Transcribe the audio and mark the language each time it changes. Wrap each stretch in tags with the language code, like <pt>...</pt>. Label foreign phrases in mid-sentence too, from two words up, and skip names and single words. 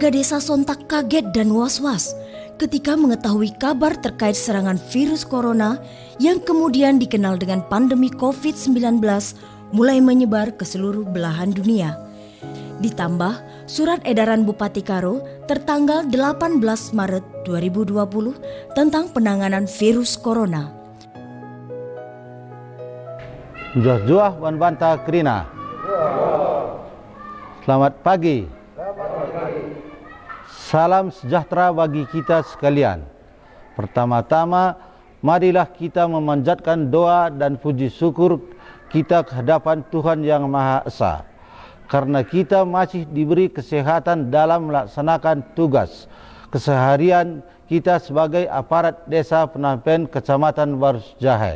<id>desa sontak kaget dan was-was ketika mengetahui kabar terkait serangan virus corona yang kemudian dikenal dengan pandemi COVID-19 mulai menyebar ke seluruh belahan dunia. Ditambah surat edaran Bupati Karo tertanggal 18 Maret 2020 tentang penanganan virus corona.</id> <btx>Juah-juah wan banta kerina.</btx> <id>Selamat pagi. Salam sejahtera bagi kita sekalian. Pertama-tama, marilah kita memanjatkan doa dan puji syukur kita ke hadapan Tuhan Yang Maha Esa, karena kita masih diberi kesehatan dalam melaksanakan tugas keseharian kita sebagai aparat desa Penampen Kecamatan Barus Jahe.</id>